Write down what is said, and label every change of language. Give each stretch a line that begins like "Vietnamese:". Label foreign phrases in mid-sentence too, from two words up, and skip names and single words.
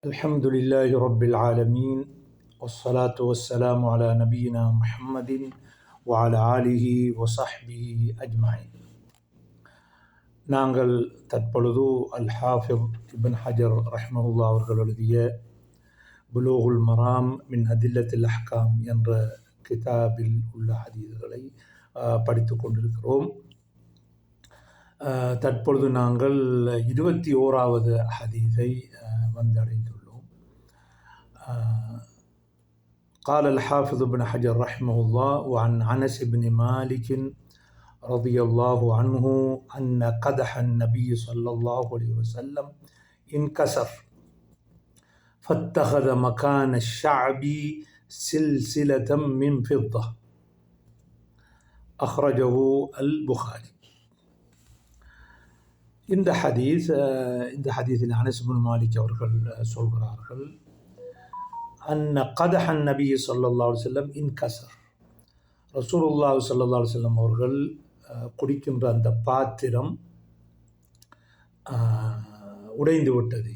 Arabic: الحمد لله رب العالمين والصلاة والسلام على نبينا محمد وعلى آله وصحبه أجمعين.
Tamil: நாங்கள் தற்பொழுது அல்-ஹாஃபிஸ் இப்ன் ஹஜர் ரஹ்மஹுல்லாஹ் அவர்கள் எழுதிய புலூகுல் மராம் மின் அதில்லத்தில் அஹ்காம் என்ற கிதாபில் உள்ள ஹதீஸ்களை படித்து கொண்டிருக்கிறோம். தற்பொழுது நாங்கள் 21வது ஹதீஸை வந்தடைந்துள்ளோம்.
Arabic: قال الحافظ ابن حجر رحمه الله وعن أنس بن مالك رضي الله عنه أن قدح النبي صلى الله عليه وسلم انكسر فاتخذ مكان الشعب سلسلة من فضة أخرجه البخاري.
Tamil: இந்த ஹதீஸில் அனஸ் இப்னு மாலிக் அவர்கள் சொல்கிறார்கள்,
Arabic: أن قدح النبي صلى الله عليه وسلم انكسر, رسول الله صلى الله عليه وسلم
Tamil: அவர்கள் குடிக்கின்ற அந்த பாத்திரம் உடைந்து விட்டது.